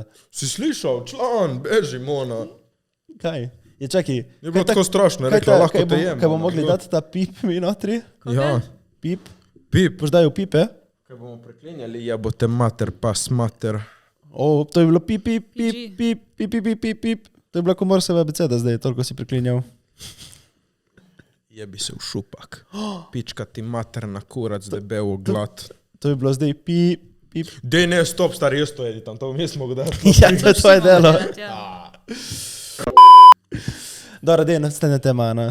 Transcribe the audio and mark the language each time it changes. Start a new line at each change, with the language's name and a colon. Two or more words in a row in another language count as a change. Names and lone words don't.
Slovenian: Si slišal, član, beži, Mona. Kaj? Je čakaj. Je bilo tako strašno, je rekla, lahko te jem. Kaj bomo mogli dati ta pip mi notri? Ja, Pip? pip. Boš daj v pipe? Kaj bomo preklinjali, jebote mater, pas mater. O, to je bilo pip, pip, pip, PG. pip, pip, pip, pip, pip, pip. To je bila komorseva abeceda zdaj, toliko si preklinjal. Jebi se v šupak. Pička ti materna kurac, debel v glad. To je bilo zdaj pip, pip. Dej ne, stop, stari, jaz to editam, to bom jaz mogo dati. Ja, to je tvoje delo. Ja. Dobro, dej, naslednja tema, Ana.